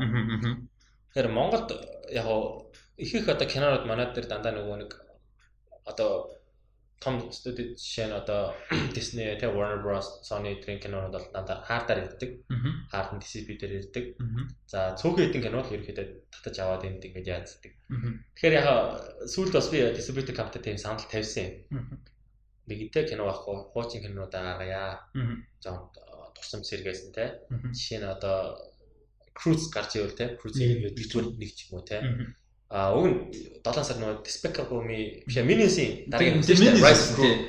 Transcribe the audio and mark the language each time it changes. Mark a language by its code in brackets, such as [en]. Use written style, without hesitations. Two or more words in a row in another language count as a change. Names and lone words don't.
[mn] Тэгэхээр Монголд яг их одоо кинонууд манайд дээр дандаа нөгөө нэг одоо том студид жишээ нь одоо Disney, Warner Bros, Sony гэх кинонууд бол дандаа хардаар ирдэг. Хард DCP дээр ирдэг. За цөөхөн хэдэн кино л ерөөхдөө татаж аваад энд ингэж яацдаг. Тэгэхээр яг сүүлд бас би [en] distributor company [mn] тийм санал тавьсан юм. Нэгэнтээ кино авахгүй, хуучин кинонуудаа гаргая. За тусам сэргээсэн те. Жишээ нь одоо Cruise гарч ивэл те. Cruise-ийг нэг ч юм уу те. Уг нь 7 сар нөгөө Despicable Me биш Minions-ийн дараагийн Rise тий.